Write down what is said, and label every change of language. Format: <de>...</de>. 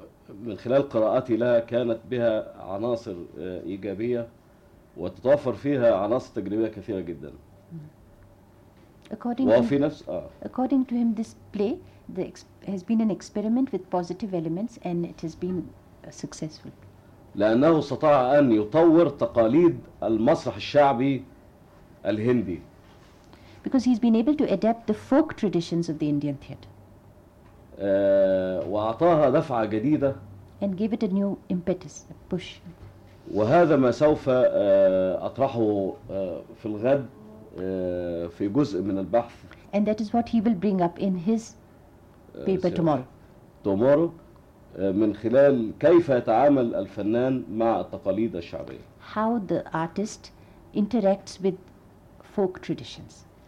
<ar>من خلال قراءتي لها كانت بها عناصر إيجابية وتتوفر فيها عناصر تجريبية كثيرة جدا.</ar> <en>According to him, this play has been an experiment with positive elements and it has been successful.</en> <ar>لأنه استطاع أن يطور تقاليد المسرح الشعبي الهندي.</ar> <en>Because he's been able to adapt the folk traditions of the Indian theatre.</en> <ar>وأعطاها دفعة جديدة.</ar> <en>And give it a new impetus, a push.</en> <ar>وهذا ما سوف أطرحه في الغد في جزء من البحث.</ar> <en>And that is what he will bring up in his paper tomorrow. Tomorrow,</en> <ar>من خلال كيف يتعامل الفنان مع التقاليد الشعبية.</ar> <en>How the artist interacts with folk traditions.</en>